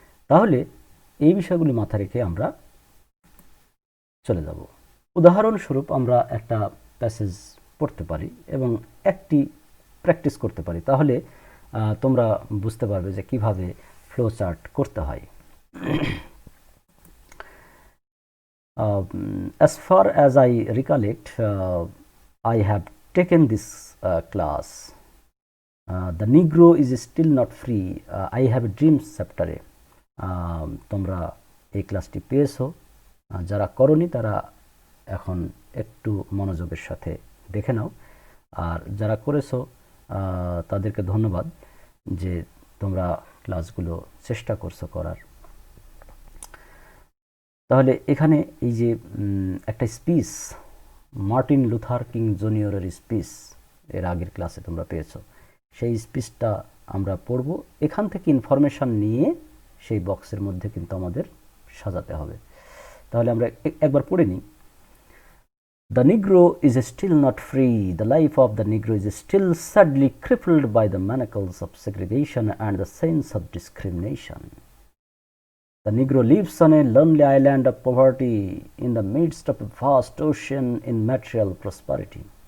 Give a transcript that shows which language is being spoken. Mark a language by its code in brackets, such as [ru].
[bn] তাহলে এই বিষয়গুলি মাথায় রেখে আমরা চলে যাব। উদাহরণস্বরূপ আমরা একটা প্যাসেজ পড়তে পারি এবং একটি প্র্যাকটিস করতে পারি, তাহলে তোমরা বুঝতে পারবে যে কিভাবে ফ্লো চার্ট করতে হয়। [en] As far as I recollect, I have taken this class. The Negro is still not free. I have a dream chapter. [bn] তোমরা এই ক্লাসটি পেয়েছো, যারা করনি তারা এখন একটু মনোযোগের সাথে দেখে নাও, আর যারা করেছো তাদেরকে ধন্যবাদ যে তোমরা ক্লাসগুলো চেষ্টা করছো করার। তাহলে এখানে এই যে একটা স্পিচ, মার্টিন লুথার কিং জুনিয়রের স্পিচ এর আগের ক্লাসে তোমরা পেয়েছো, সেই স্পিচটা আমরা পড়ব। এখান থেকে ইনফরমেশান নিয়ে সেই বক্সের মধ্যে কিন্তু আমাদের সাজাতে হবে। তাহলে আমরা একবার পড়ে নিই। [en] The Negro is still not free. The life of the Negro is still sadly crippled by the manacles of segregation and the sense of discrimination. The Negro lives on a lonely island of poverty in the midst of a vast ocean in material prosperity.